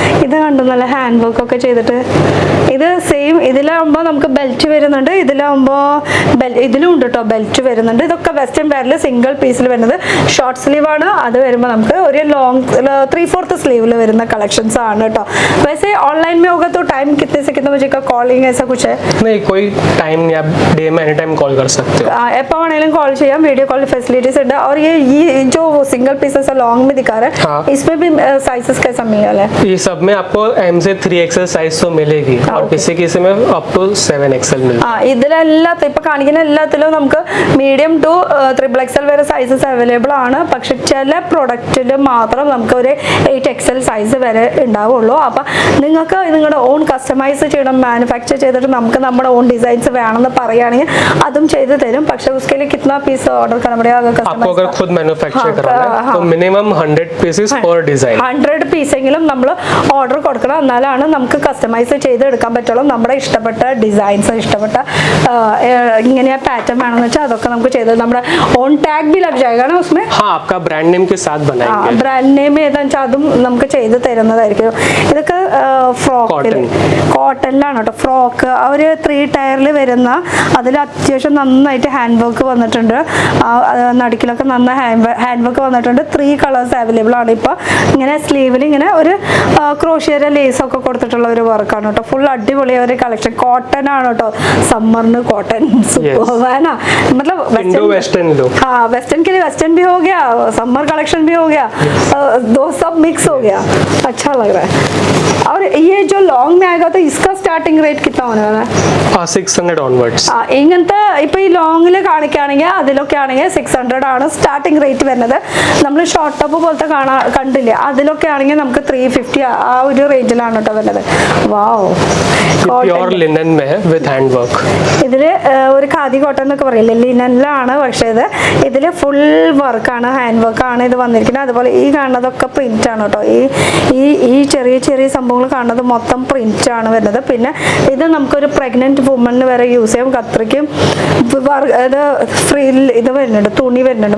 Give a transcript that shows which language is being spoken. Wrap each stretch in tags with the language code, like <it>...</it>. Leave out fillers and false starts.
<ml>ഇത് കണ്ടു, നല്ല ഹാൻഡ് വർക്ക് ഒക്കെ ചെയ്തിട്ട്. ഇത് സെയിം ഇതിലാകുമ്പോൾ നമുക്ക് ബെൽറ്റ് വരുന്നുണ്ട്, ഇതിലും ഉണ്ട് കേട്ടോ ബെൽറ്റ് വരുന്നുണ്ട്. ഇതൊക്കെ വെസ്റ്റേൺ വെയറിൽ സിംഗിൾ പീസിൽ വരുന്നത്. ഷോർട്ട് സ്ലീവ് ആണ്. അത് വരുമ്പോൾ നമുക്ക് ഒരു ലോങ് 3/4 സ്ലീവിൽ വരുന്ന കളക്ഷൻസ് ആണ് കേട്ടോ.</ml> <hi>वैसे ऑनलाइन में होगा तो टाइम कितने से कितने बजे का कॉलिंग ऐसा कुछ है? नहीं, कोई टाइम नहीं, आप डे में एनी टाइम कॉल कर सकते हो.</hi> <ml>एप्पा वाले कॉल ചെയ്യാം, വീഡിയോ കോൾ ഫെസിലിറ്റീസ് ഉണ്ട്.</ml> <hi>और ये जो सिंगल पीसेस लॉन्ग में दिखा रहा है, इसमें भी साइजेस कैसा मिलेगा? ये सब में आपको M से 3XL साइज तो मिलेगी और किसी में अप टू 7XL मिलेगा.</hi> <ml>ഇതിലെല്ലാത്ത മൊത്തം ഇപ്പൊ കാണിക്കുന്ന എല്ലാത്തിലും നമുക്ക് മീഡിയം ടു XXL വരെ സൈസസ് അവൈലബിൾ ആണ്. പക്ഷെ ചില പ്രൊഡക്റ്റിൽ മാത്രം നമുക്ക് ഒരു 8XL സൈസ് വരെ ഉണ്ടാവുള്ളൂ. അപ്പൊ നിങ്ങൾക്ക് നിങ്ങളുടെ ഓൺ കസ്റ്റമൈസ് ചെയ്യണം, മാനുഫാക്ചർ ചെയ്തിട്ട് നമുക്ക് നമ്മുടെ ഓൺ ഡിസൈൻസ് വേണമെന്ന് പറയുകയാണെങ്കിൽ അതും ചെയ്ത് തരും.</ml> <hi>പക്ഷെ उसके लिए कितना पीस ऑर्डर करना पड़ेगा अगर आपको अगर खुद मैन्युफैक्चर कराना है तो मिनिमम 100 पीसेस पर डिजाइन</hi> <ml>100 പീസെങ്കിലും നമ്മൾ ഓർഡർ കൊടുക്കണം. എന്നാലാണ് നമുക്ക് കസ്റ്റമൈസ് ചെയ്ത് എടുക്കാൻ പറ്റുള്ളൂ. നമ്മുടെ ഇഷ്ടപ്പെട്ട ഡിസൈൻസ്, ഇഷ്ടപ്പെട്ട ഇങ്ങനെ പാറ്റേൺ വേണമെന്ന് വെച്ചാൽ അതൊക്കെ നമുക്ക് ചെയ്ത് നമ്മുടെ ഓൺ ടാഗ്</ml> <hi>भी लग जाएगा ना उसमें. हाँ, आपका ब्रांड नेम के साथ बनाएंगे.</hi> <ml>ബ്രാൻഡ് നെയിം ഏതാണെന്ന് വെച്ചാൽ അതും നമുക്ക് ചെയ്ത് തരുന്നതായിരിക്കും. ഇതൊക്കെ ഫ്രോക്കിൽ കോട്ടണിലാണ് കേട്ടോ. ഫ്രോക്ക് ഒരു 3 ടയറിൽ വരുന്ന, അതിൽ അത്യാവശ്യം നന്നായിട്ട് ഹാൻഡ് വർക്ക് വന്നിട്ടുണ്ട്. നടുക്കിലൊക്കെ നന്നായി ഹാൻഡ് വർക്ക് വന്നിട്ടുണ്ട്. 3 കളേഴ്സ് അവൈലബിൾ ആണ്. ഇപ്പോൾ ഇങ്ങനെ സ്ലീവിൽ ഇങ്ങനെ ഒരു ക്രോഷിയയുടെ ലേസ് ഒക്കെ കൊടുത്തിട്ടുള്ള ഒരു വർക്കാണ് കേട്ടോ. ഫുൾ അടിപൊളി ഒരു കളക്ഷൻ. കോട്ടൺ ആണ് കേട്ടോ. സമ്മറിന് കോട്ടൺ</ml> <hi>ना मतलब वेस्टर्न लो. हाँ, वेस्टर्न के लिए वेस्टर्न भी हो गया, समर कलेक्शन भी हो गया, दो सब मिक्स हो गया. अच्छा लग रहा है. और ये जो लॉन्ग में आएगा तो इसका स्टार्टिंग रेट कितना होने वाला है?</hi> <en>600 onwards.</en> <ml>ഇങ്ങനത്തെ ഇപ്പൊ ഈ ലോങ്ങിൽ കാണിക്കുകയാണെങ്കിൽ അതിലൊക്കെ ആണെങ്കിൽ 600 ആണ് സ്റ്റാർട്ടിംഗ് റേറ്റ് വരുന്നത്. നമ്മൾ ഷോർട്ട് ടോപ്പ് പോലത്തെ കണ്ടില്ലേ, അതിലൊക്കെ ആണെങ്കിൽ നമുക്ക് 350 ആ ഒരു റേഞ്ചിലാണ് കേട്ടോ വരുന്നത്. വാവ്,</ml> <hi>प्योर लिनन में है विद हैंड वर्क.</hi> <ml>ഇതില് ഒരു ഖാദി കോട്ടൺ എന്നൊക്കെ പറയില്ലേ, ലിനനിലാണ്. പക്ഷേ ഇതില് ഫുൾ വർക്കാണ്, ഹാൻഡ് വർക്കാണ് ഇത് വന്നിരിക്കുന്നത്. അതുപോലെ ഈ കാണുന്നതൊക്കെ പ്രിന്റ് ആണ് കേട്ടോ. ഈ ചെറിയ ചെറിയ സംഭവങ്ങൾ കാണുന്നത് മൊത്തം പ്രിന്റ് ആണ് വരുന്നത്. പിന്നെ ഇത് നമുക്കൊരു പ്രഗ്നന്റ് വുമണിന് വരെ യൂസ് ചെയ്യാം. കത്രിക്കും ഇത് ഫ്രിൽ ഇത് വരുന്നുണ്ട്, തുണി വരുന്നുണ്ട്.</ml>